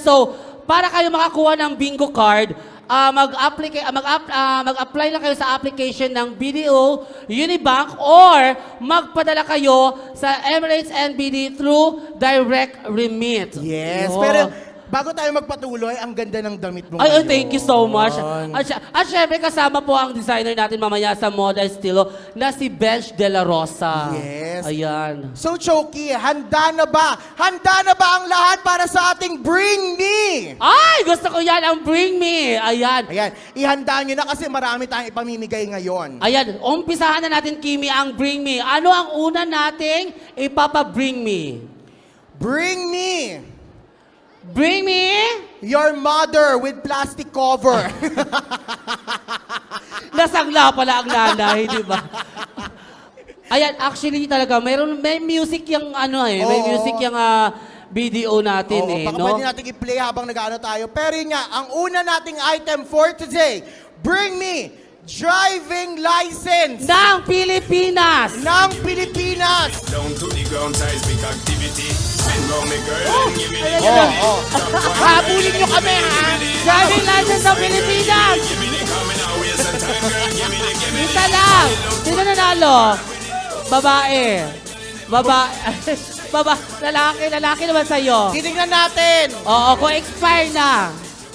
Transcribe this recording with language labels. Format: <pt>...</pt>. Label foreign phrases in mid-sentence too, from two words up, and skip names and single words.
<tl>So, para kayo makakuha ng</tl> <en>bingo card,</en> <tl>mag-apply lang kayo sa application ng BDO Unibank or magpadala kayo sa Emirates NBD</tl> <en>through direct remit.</en> <tl>Yes, Yo. pero bago tayo magpatuloy, ang ganda ng damit mo Ay, ngayon.</tl> <en>thank you so much.</en> <tl>At syempre, kasama po ang designer natin mamaya sa moda estilo na si Bench De La Rosa. Yes. Ayan. So, Choki, handa na ba? Handa na ba ang lahat para sa ating Bring Me? Ay, gusto ko yan, ang Bring Me. Ayan. Ayan, ihanda nyo na kasi marami tayong ipamimigay ngayon. Ayan, umpisahan na natin, Kimi, ang Bring Me. Ano ang una nating ipapa-Bring Me? Bring Me!</tl> <en>Bring me your mother with plastic cover.</en> <tl>Nasangla pala ang nanay, di ba? Ayan, actually talaga, may music yung may music yung BDO natin baka no? pwede natin i-play habang nag-ano tayo. Pero yun nga, ang una nating item</tl> <en>for today, bring me driving license</en> <tl>ng Pilipinas. Ng Pilipinas.</tl> <en>Down to the ground, seismic activity. Send round me girl and give me the</en> <tl>Habulin nyo kami, ha?</tl> <en>Driving license</en> <tl>ng Pilipinas. Isa lang. Sino nanalo? Babae. Lalaki naman sa'yo. Titingnan natin. Oo, kung expire na.</tl>